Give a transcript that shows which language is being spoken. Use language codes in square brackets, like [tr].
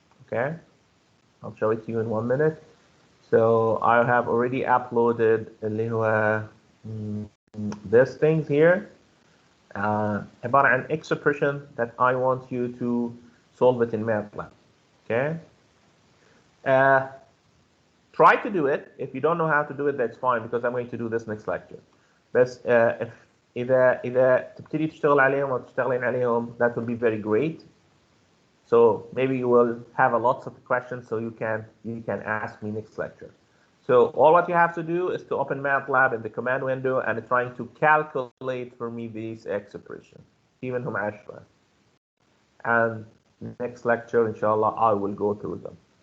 [en] Okay, I'll show it to you in 1 minute. So I have already uploaded [ar] اللي هو [en] these things here. [ar] عبارة عن [en] expression that I want you to solve it in MATLAB. Okay. Try to do it. If you don't know how to do it, that's fine, because I'm going to do this next lecture. [ar] بس إذا تبتدي تشتغل عليهم أو تشتغلين عليهم, [en] that will be very great. So maybe you will have a lots of questions, so you can ask me next lecture. So all what you have to do is to open MATLAB in the command window and trying to calculate for me these expressions. Even هم 10. And next lecture, inshallah, I will go through them.